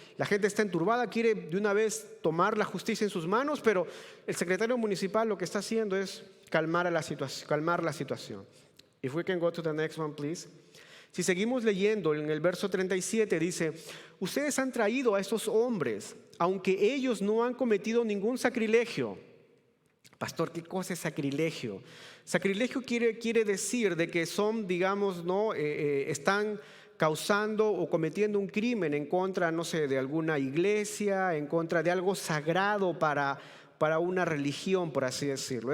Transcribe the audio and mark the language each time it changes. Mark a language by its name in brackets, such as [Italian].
[Spanish] La gente está enturbada, quiere de una vez tomar la justicia en sus manos, pero el secretario municipal lo que está haciendo es calmar la situación. [English] If we can go to the next one, please. [Spanish] Si seguimos leyendo en el verso 37 dice, ustedes han traído a estos hombres, aunque ellos no han cometido ningún sacrilegio. Pastor, ¿qué cosa es sacrilegio? Sacrilegio quiere decir de que son, están causando o cometiendo un crimen en contra, de alguna iglesia, en contra de algo sagrado para una religión, por así decirlo.